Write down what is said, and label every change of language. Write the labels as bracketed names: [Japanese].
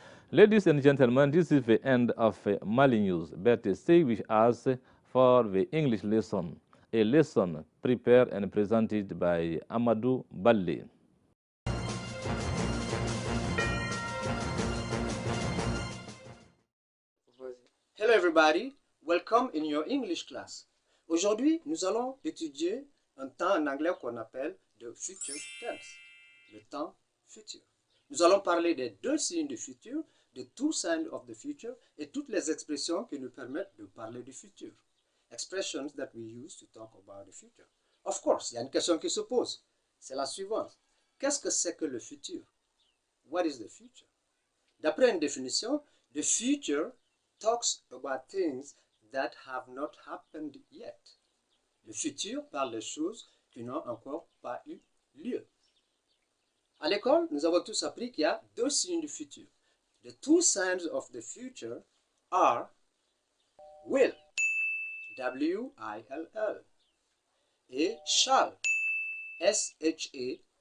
[English] Ladies and gentlemen, this is the end of Mali News, but stay with us for the English lesson, a lesson prepared and presented by Amadou Balle. Hello everybody, welcome in your English class. [French] Aujourd'hui, nous allons étudier un temps en anglais qu'on appelle the future tense, le temps futur. Nous allons parler des deux signes du futur, [English] the two signs of the future, [French] et toutes les expressions qui nous permettent de parler du futur. [English] Expressions that we use to talk about the future. [French] Of course, il y a une question qui se pose. C'est la suivante. Qu'est-ce que c'est que le futur? [English] What is the future? [French] D'après une définition, [English] the future talks about things that have not happened yet. [French] Le futur parle des choses qui n'ont encore pas eu lieu. À l'école, nous avons tous appris qu'il y a deux signes du futur. [English] The two signs of the future are will, W-I-L-L, et shall, S-H-A-L-L.